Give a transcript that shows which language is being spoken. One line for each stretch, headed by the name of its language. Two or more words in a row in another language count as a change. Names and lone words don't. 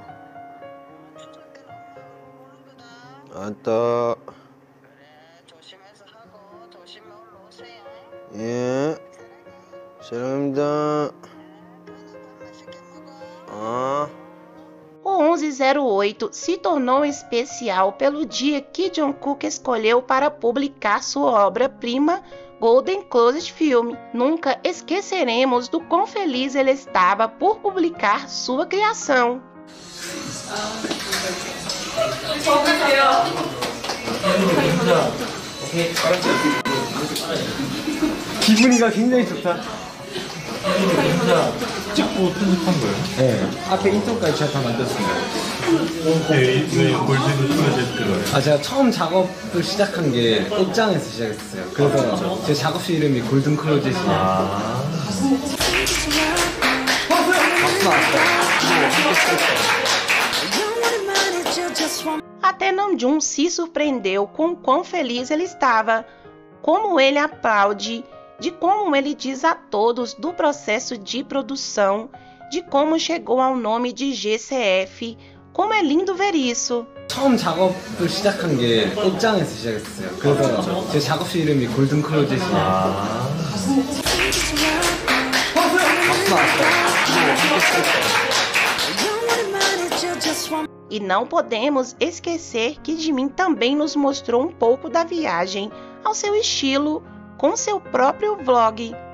Korean: 추석 때는 엄마 오는 거다. 아따. 그래, 조심해서 하고 조심히 올라오세요. 예. 사랑합니다. 밥 맛있게 먹어.
Portuguese: 1108 se tornou especial pelo dia que Jungkook escolheu para publicar sua obra-prima Golden Closet Film. Nunca esqueceremos do quão feliz ele estava por publicar sua criação.
Korean: 기분이가 굉장히 좋다. 찍고 편집한 거예요? 네. 앞에 인트로까지 제가 다 만들었습니다. 왜 골든 클로젯 들어요? 제가 처음 작업을 시작한 게 옷장에서 시작했어요. 그래서 제 작업실 이름이 골든 클로젯이에요.
Portuguese: Até Namjoon se surpreendeu com quão feliz ele estava, como ele aplaude, de como ele diz a todos do processo de produção, de como chegou ao nome de GCF. Como é lindo ver isso.
Korean: 처음 작업을 시작한 게 옷장에서 시작했어요. 그래서 제 작업실 이름이 골든 클로젯이에요.
Portuguese: E não podemos esquecer que Jimin também nos mostrou um pouco da viagem, ao seu estilo, com seu próprio vlog.